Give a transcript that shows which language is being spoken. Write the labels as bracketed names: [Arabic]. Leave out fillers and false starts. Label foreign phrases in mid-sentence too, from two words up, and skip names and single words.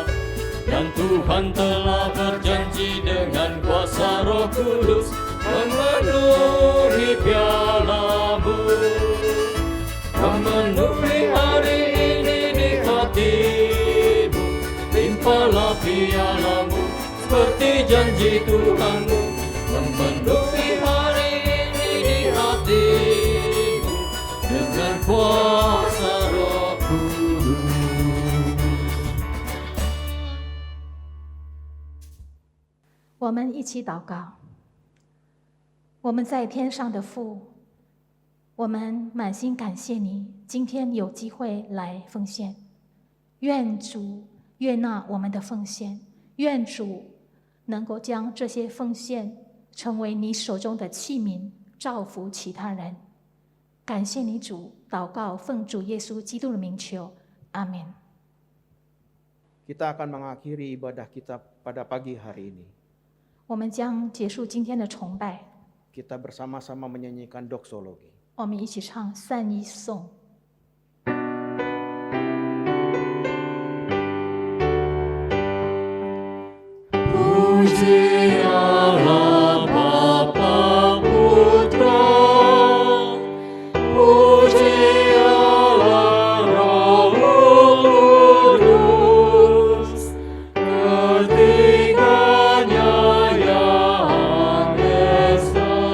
[Indonesian] Dan Tuhan telah berjanji dengan kuasa Roh Kudus memenuhi pialamu, memenuhi hari ini di hatimu. Limpahlah pialamu seperti janji Tuhanmu, memenuhi hari ini di hatimu dengan kuasa Roh Kudus. [Chinese] 我们一起祷告。我们在天上的父，我们满心感谢你，今天有机会来奉献。愿主悦纳我们的奉献，愿主能够将这些奉献成为你手中的器皿，造福其他人。感谢你主，祷告奉主耶稣基督的名求，阿门。 [Indonesian] Kita akan mengakhiri ibadah kita pada pagi hari ini. [Chinese] 我们将结束今天的崇拜， [Indonesian] Kita bersama-sama menyanyikan doksologi. [Chinese] 我们一起唱赞一颂。 [Indonesian] Puji Allah Bapa Putra, puji Allah Roh Kudus, ketiganya yang esa.